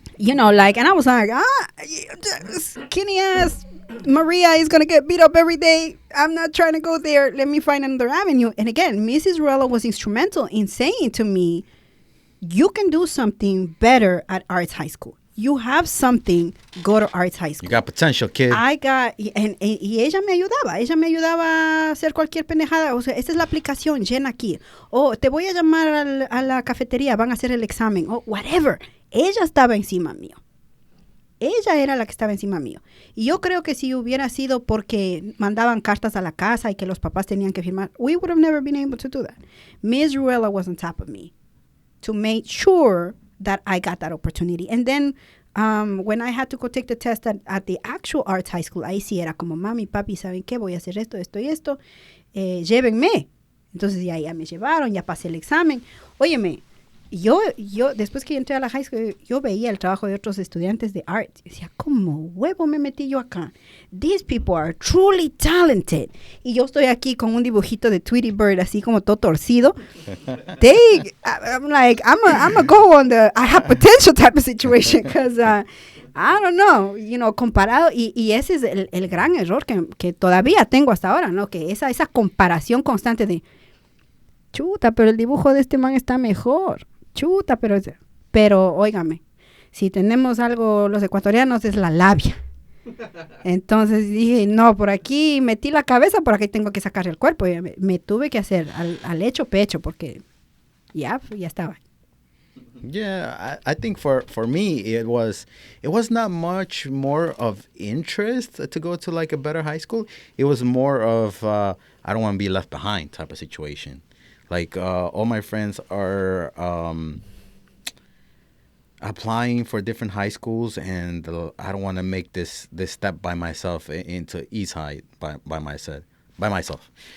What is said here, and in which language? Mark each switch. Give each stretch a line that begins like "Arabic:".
English: You know, like, and I was like, skinny ass Maria is going to get beat up every day. I'm not trying to go there. Let me find another avenue. And again, Miss Israel was instrumental in saying to me, you can do something better at arts high school. You have something, go to arts high school. You got potential, kid.
Spanish: Y ella me ayudaba. Ella me ayudaba a hacer cualquier pendejada. O sea, esta es la aplicación, llena aquí. Oh, te voy a llamar a la cafetería, van a hacer el examen.
English: Oh, whatever.
Spanish: Ella estaba encima mío. Ella era la que estaba encima mío. Y yo creo que si hubiera sido porque mandaban cartas a la casa y que los papás tenían que firmar,
English: we would have never been able to do that. Miss Ruella was on top of me to make sure that I got that opportunity. And then when I had to go take the test at the actual arts high school,
Spanish: ahí sí era como, mami, papi, ¿saben qué? Voy a hacer esto, esto y esto. Llévenme. Entonces ya me llevaron, ya pasé el examen. Óyeme, yo después que entré a la high school, yo veía el trabajo de otros estudiantes de art. Y decía, ¿cómo huevo me metí yo acá?
English: These people are truly talented.
Spanish: Y yo estoy aquí con un dibujito de Tweety Bird, así como todo torcido.
English: I'm like, I'm a go on the I have potential type of situation. Because, I don't know,
Spanish: comparado. Y ese es el gran error que todavía tengo hasta ahora, ¿no? Que esa comparación constante de, chuta, pero el dibujo de este man está mejor. Chuta, pero óigame, si tenemos algo los ecuatorianos es la labia. Entonces dije, no, por aquí metí la cabeza, por aquí tengo que sacar el cuerpo. Y me tuve que hacer al hecho pecho porque ya estaba.
English: Yeah, I think for me it was not much more of interest to go to like a better high school. It was more of I don't want to be left behind type of situation. Like all my friends are applying for different high schools, and I don't want to make this step by myself into East High by myself.